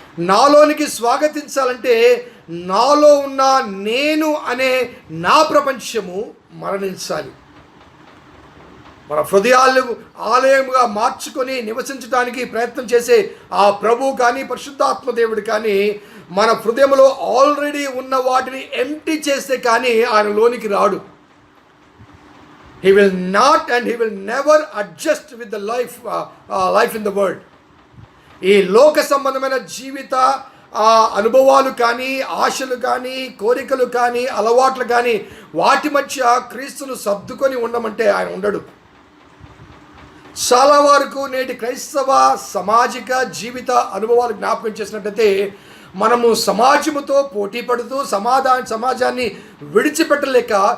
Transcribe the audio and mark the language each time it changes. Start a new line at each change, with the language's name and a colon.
Telugu: నాలోనికి స్వాగతించాలంటే నాలో ఉన్న నేను అనే నా ప్రపంచము మరణించాలి. మన హృదయాలు ఆలయముగా మార్చుకొని నివసించడానికి ప్రయత్నం చేసే ఆ ప్రభు కానీ పరిశుద్ధాత్మ దేవుడు కానీ మన హృదయంలో ఆల్రెడీ ఉన్న వాటిని ఎంప్టీ చేస్తే కానీ ఆయన లోనికి రాడు.
English: He will not and he will never adjust with the life in the world.
Telugu: ఈ లోక సంబంధమైన జీవిత అనుభవాలు కానీ, ఆశలు కానీ, కోరికలు కానీ, అలవాట్లు కానీ వాటి మధ్య క్రీస్తును సర్దుకొని ఉండమంటే ఆయన ఉండడు. చాలా వరకు నేటి క్రైస్తవ సామాజిక జీవిత అనుభవాలు జ్ఞాపకం చేసినట్టయితే మనము సమాజముతో పోటీ పడుతూ సమాజాన్ని విడిచిపెట్టలేక